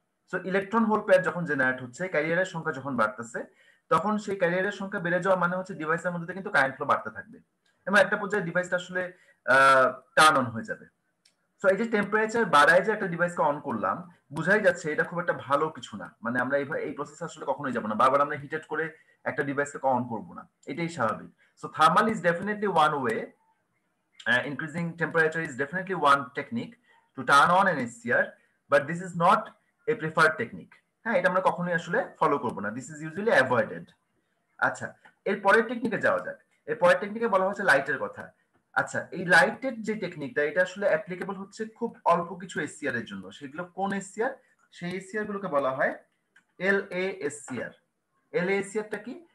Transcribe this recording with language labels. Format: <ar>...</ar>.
<bn>So electron whole pair যখন generate হচ্ছে, ক্যারিয়ারের সংখ্যা যখন বাড়তেছে, তখন সেই ক্যারিয়ারের সংখ্যা বেড়ে যাওয়া মানে হচ্ছে ডিভাইসের মধ্যে কিন্তু কারেন্ট ফ্লো বাড়তে থাকবে এবং একটা পর্যায়ে ডিভাইসটা আসলে টার্ন অন হয়ে যাবে। সো এই যে টেম্পারেচার বাড়ায় যে একটা ডিভাইসকে অন করলাম, বুঝাই যাচ্ছে এটা খুব একটা ভালো কিছু না। মানে আমরা এই প্রসেস আসলে কখনোই যাব না, বারবার আমরা হিটেড করে একটা ডিভাইসকে অন করব না, এটাই স্বাভাবিক।</bn> <en>So thermal is definitely one way, increasing temperature is definitely one technique to turn on an SCR, but this is not a preferred technique.</en> <bn>হ্যাঁ, এটা আমরা কখনোই আসলে ফলো করব না,</bn> <en>This is usually avoided.</en> <bn>আচ্ছা, এর পরের টেকনিকে যাওয়া যাক। এর পরের টেকনিকে বলা হচ্ছে লাইটের কথা। আচ্ছা, এই লাইটের যে টেকনিকটা, এটা আসলে অ্যাপ্লিকেবল হচ্ছে খুব অল্প কিছু এসসিআর এর জন্য। সেগুলো কোন এসসিআর? সেই এসসিআর গুলোকে বলা হয় LASCR। LASCRটা কি?</bn>